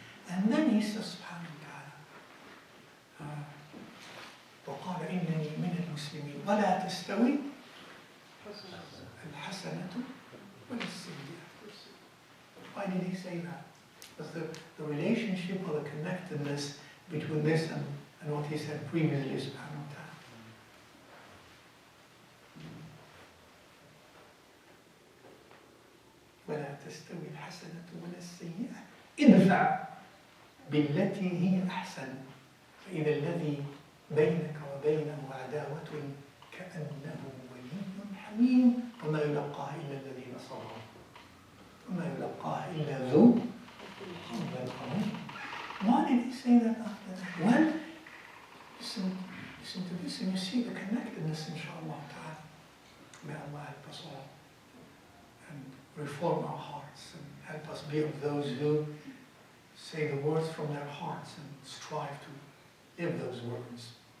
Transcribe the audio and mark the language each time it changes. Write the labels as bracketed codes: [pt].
[en] And then he says [ar] subhanahu wa ta'ala وقال إنني من المسلمين ولا تستوي الحسنة ولا السيئة. [en] Why did he say that? Because the relationship or the connectedness between this and what he said previously subhanahu wa ta'ala. [ar] ولا تستوي الحسنة ولا السيئة ادفع بالتي هي أحسن فإذا الذي بينك وبينه عداوة كأنه ولي حميم وما يلقاها إلا الذين صبروا وما يلقاها إلا ذو حظ عظيم. [en] Why did he say that after that? Well, listen to this and you see the connectedness, inshallah ta'ala. May Allah help us all and reform our hearts and help us be of those who say the words from their hearts and strive to live those words.